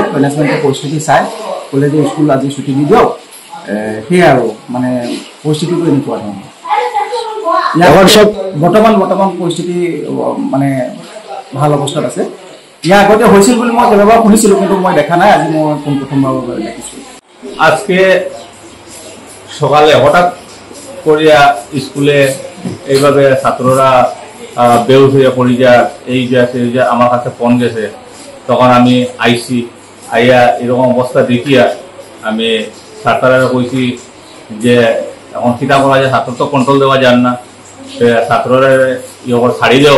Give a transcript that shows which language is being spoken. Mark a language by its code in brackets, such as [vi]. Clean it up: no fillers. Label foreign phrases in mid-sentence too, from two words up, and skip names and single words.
[as] মেনেজমেণ্টে পৰিস্থিতি চাই ক'লে যে স্কুল আজি ছুটি দি দিয়ক। সেয়াই আৰু মানে পৰিস্থিতিটো এনেকুৱা ধৰণৰ। বৰ্তমান পৰিস্থিতি মানে ভাল অৱস্থাত আছে। ইয়াৰ আগতে হৈছিল বুলি মই কেইবাবাৰ শুনিছিলোঁ, কিন্তু মই দেখা নাই। আজি মই প্রথমবার দেখিছোঁ। [bn] আজকে সকালে হঠাৎ করিয়া স্কুলে এইভাবে ছাত্ররা বেউস হইয়া পড়ি যা এই যে সেই যে আমার কাছে ফোন গেছে। তখন আমি আইসি আইয়া এরকম অবস্থা দেখিয়া আমি ছাত্ররা কইছি যে এখন চিন্তা করা যায়, ছাত্র তো কন্ট্রোল দেওয়া যান না, ছাত্ররা ইয়ে ছাড়ি দেও।